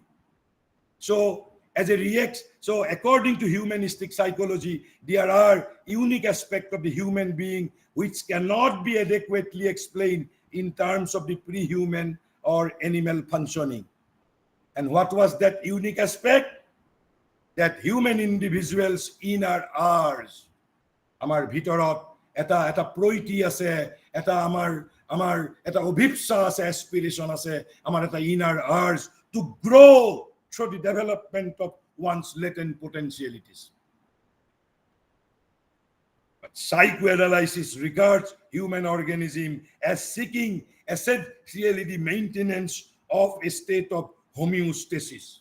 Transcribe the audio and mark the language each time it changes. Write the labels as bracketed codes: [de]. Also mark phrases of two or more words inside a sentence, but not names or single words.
[en] So according to humanistic psychology, there are unique aspects of the human being which cannot be adequately explained in terms of the pre-human or animal functioning. And what was that unique aspect? That human individuals' inner hours. [as] আমাৰ ভিতৰত এটা প্ৰীতি আছে, এটা আমাৰ এটা অভীপ্সা আছে, aspiration আছে, আমাৰ এটা [en] inner hours to grow through the development of one's latent potentialities. But psychoanalysis regards human organism as seeking essentially the maintenance of a state of homeostasis.